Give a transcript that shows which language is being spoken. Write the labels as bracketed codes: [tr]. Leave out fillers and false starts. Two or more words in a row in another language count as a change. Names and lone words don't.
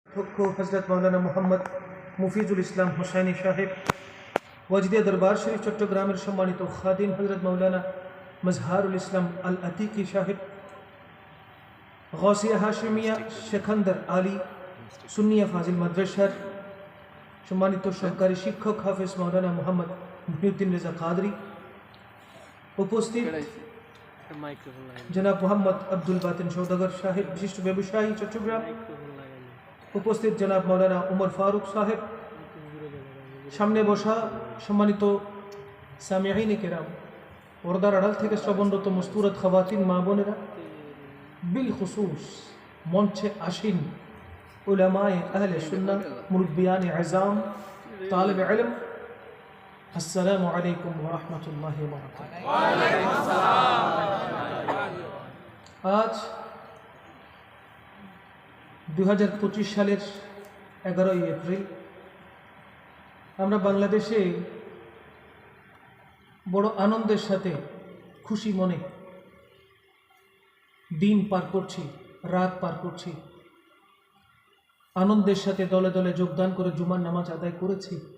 [bn] হজরত মাওলানা মোহাম্মদ মুফিজুল ইসলাম হুসাইনী সাহেব ওয়াজদে দরবার শরীফ চট্টগ্রামের সম্মানিত খাদিম হজরত মাওলানা মজহারুল ইসলাম আল আতিকী সাহেব গাউসিয়া হাশিমিয়া শেখান্দর আলী সুন্নিয়া ফাজিল মাদরাসার সম্মানিত সরকারি শিক্ষক হাফিজ মাওলানা মোহাম্মদ মুহিউদ্দিন রেজা কাদরী উপস্থিত জনাব মোহাম্মদ আব্দুল বাতিন সওদাগর সাহেব বিশিষ্ট ব্যবসায়ী চট্টগ্রাম উপস্থিত জনাব মাওলানা উমর ফারুক সাহেব সামনে বসা সম্মানিত [ar] سامعين كرام [bn] পর্দার আড়াল থেকে শ্রবণরত [ar] مستورات خواتين [bn] মা বোনেরা [ar] بالخصوص [bn] মঞ্চে আসীন [ar] علماء أهل السنة مربيان عظام طالب علم السلام عليكم و رحمة الله و بركاته. [bn] আজ 2025 সালের 11 এপ্রিল আমরা বাংলাদেশে বড় আনন্দের সাথে খুশি মনে দিন পার করছি, রাত পার করছি, আনন্দের সাথে দলে দলে যোগদান করে জুমার নামাজ আদায় করেছি।